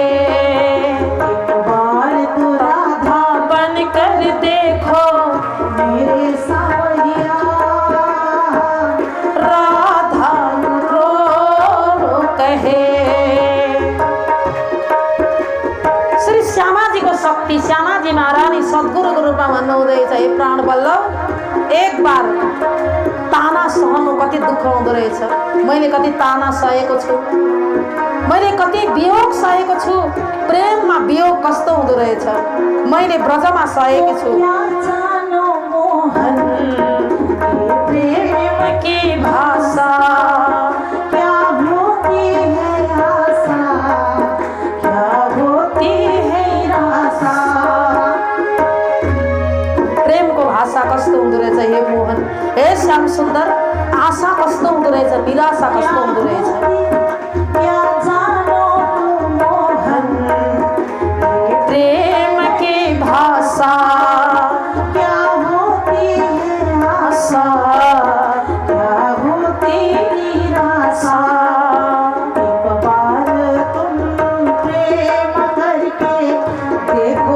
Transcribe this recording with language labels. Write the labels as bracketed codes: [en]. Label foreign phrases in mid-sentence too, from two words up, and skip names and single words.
[hi] एक बार तू राधा बन कर देखो मेरे सांवरिया, राधा रो रो कहे। [ne] श्री श्यामाजीको शक्ति, श्यामाजी महारानी सद्गुरुको रूपमा भन्नुहुँदैछ, हे प्राणवल्लभ, [hi] एक बार [ne] ताना सहनु कति दुःख हुँदो रहेछ। मैले कति ताना सहेको छु, मैले कति वियोग सहेको छु। प्रेममा वियोग कस्तो हुँदो रहेछ मैले ब्रजमा सहेको छु। [hi] क्या जानो मोहन प्रेम की भाषा, क्या होती है आशा, क्या होती है निराशा। [ne] प्रेमको भाषा कस्तो हुँदो रहेछ हे मोहन, हे श्याम सुन्दर, आशा कस्तो हुँदो रहेछ, निराशा कस्तो हुँदो रहेछ। [hi] क्या जानो तू मोहन प्रेम की भाषा, क्या होती है आशा, क्या होती निराशा। एक बार तुम प्रेम करके देखो